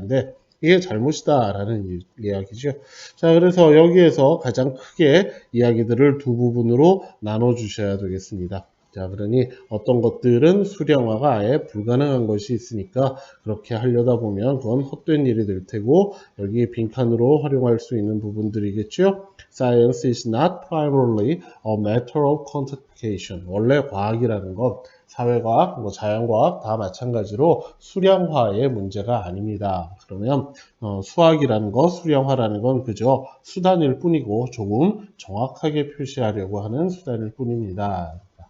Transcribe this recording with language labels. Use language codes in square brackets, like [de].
[ko] 근데 이게 잘못이다 라는 이야기죠. 자, 그래서 여기에서 가장 크게 이야기들을 두 부분으로 나눠 주셔야 되겠습니다. 자, 그러니 어떤 것들은 수량화가 아예 불가능한 것이 있으니까 그렇게 하려다 보면 그건 헛된 일이 될 테고 여기 빈칸으로 활용할 수 있는 부분들이겠죠. [en] Science is not primarily a matter of quantification. [ko] 원래 과학이라는 건 사회과학, 뭐 자연과학 다 마찬가지로 수량화의 문제가 아닙니다. 그러면 수학이라는 것, 수량화라는 건 그저 수단일 뿐이고 조금 정확하게 표시하려고 하는 수단일 뿐입니다.